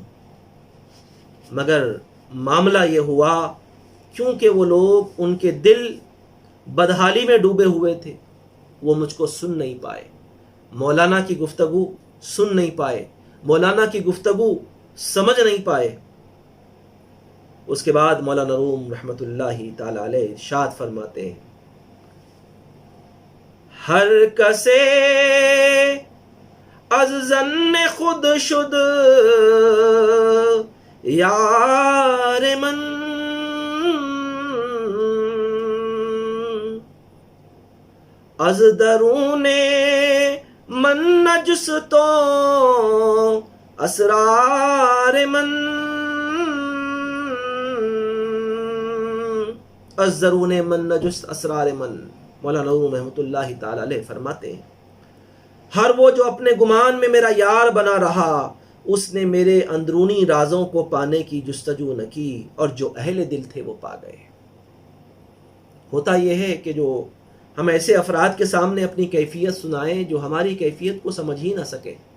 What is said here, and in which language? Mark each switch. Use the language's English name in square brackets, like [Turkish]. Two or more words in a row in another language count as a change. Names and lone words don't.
[Urdu] مگر معاملہ یہ ہوا کیونکہ وہ لوگ، ان کے دل بدحالی میں ڈوبے ہوئے تھے، وہ مجھ کو سن نہیں پائے، مولانا کی گفتگو سن نہیں پائے، مولانا کی گفتگو سمجھ نہیں پائے۔ اس کے بعد مولانا روم رحمۃ اللہ تعالی علیہ ارشاد فرماتے ہیں، [Persian] ہر کسے از ظن خود شد یار من، از درون من نجستو اسرار من، از درون من نجست اسرار من۔ [Urdu] مولانا روم رحمۃ اللہ تعالی علیہ فرماتے ہیں ہر وہ جو اپنے گمان میں میرا یار بنا رہا اس نے میرے اندرونی رازوں کو پانے کی جستجو نہ کی، اور جو اہل دل تھے وہ پا گئے۔ ہوتا یہ ہے کہ جو ہم ایسے افراد کے سامنے اپنی کیفیت سنائیں جو ہماری کیفیت کو سمجھ ہی نہ سکے۔